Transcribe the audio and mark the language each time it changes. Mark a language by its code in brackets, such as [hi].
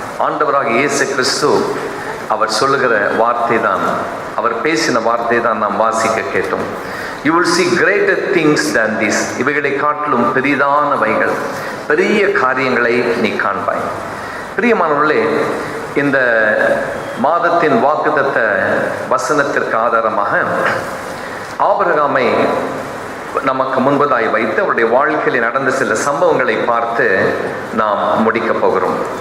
[ta] ஆண்டவராக இயேசு கிறிஸ்து அவர் சொல்லுகிற வார்த்தை தான், அவர் பேசின வார்த்தை தான் நாம் வாசிக்க கேட்டோம். [en] You will see greater things than this. [ta] இவைகளை காட்டிலும் பெரிதானவைகள், பெரிய காரியங்களை நீ காண்பாய். பிரியமானவர்களே, இந்த மாதத்தின் வாக்குத்தத்த வசனத்திற்கு ஆதாரமாக ஆபிரகாமை நமக்கு முன்பதாய் வைத்து அவருடைய வாழ்க்கையில் நடந்த சில சம்பவங்களை பார்த்து நாம் முடிக்க போகிறோம்.